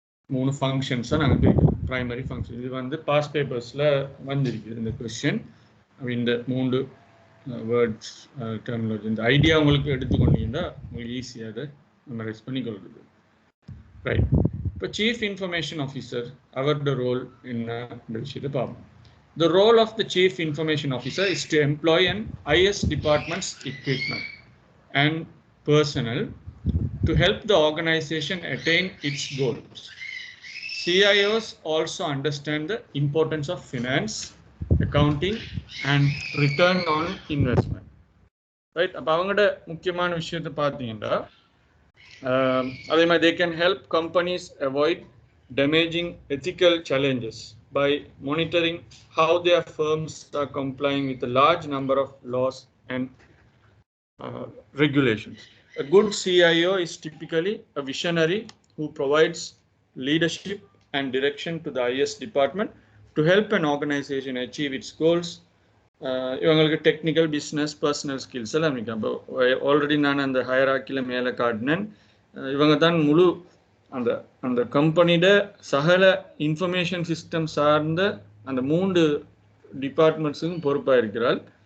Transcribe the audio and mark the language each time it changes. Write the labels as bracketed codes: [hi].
[ta] 3 ஃபங்க்ஷன்ஸை நாங்கள் பிரிக்கிறோம். Primary function இது வந்து பாஸ் பேப்பர்ஸில் வந்திருக்குது இந்த கொஸ்டின். இந்த 3 வேர்ட்ஸ் டெர்மினாலஜி, இந்த ஐடியா உங்களுக்கு எடுத்துக்கொண்டீங்கன்னா உங்களுக்கு ஈஸியாக அதை மெமரைஸ் பண்ணிக்கொள்கிறது, ரைட்? இப்போ சீஃப் இன்ஃபர்மேஷன் ஆஃபீஸர் அவரோட ரோல் என்ன இந்த விஷயத்தை பார்ப்போம். [en] The role of the Chief Information Officer is to employ an IS department's equipment and personnel to help the organization attain its goals. CIOs also understand the importance of finance, accounting, and return on investment. Right? [ta] அப்போ அவங்களோட முக்கியமான விஷயத்தை பார்த்தீங்கன்னா அதே மாதிரி [en] they can help companies avoid damaging ethical challenges by monitoring how their firms are complying with a large number of laws and regulations. A good CIO is typically a visionary who provides leadership and direction to the IS department to help an organization achieve its goals. [ta] இவங்களுக்கு technical, business, personal skills எல்லாம் இருக்கு. அப்போ already நான் அந்த ஹயரார்க்கியில் மேலே காட்டினேன். இவங்க தான் முழு அந்த அந்த கம்பெனியோட சகல இன்ஃபர்மேஷன் சிஸ்டம் சார்ந்த அந்த 3 டிபார்ட்மெண்ட்ஸுக்கும் பொறுப்பாக இருக்கிறாள்.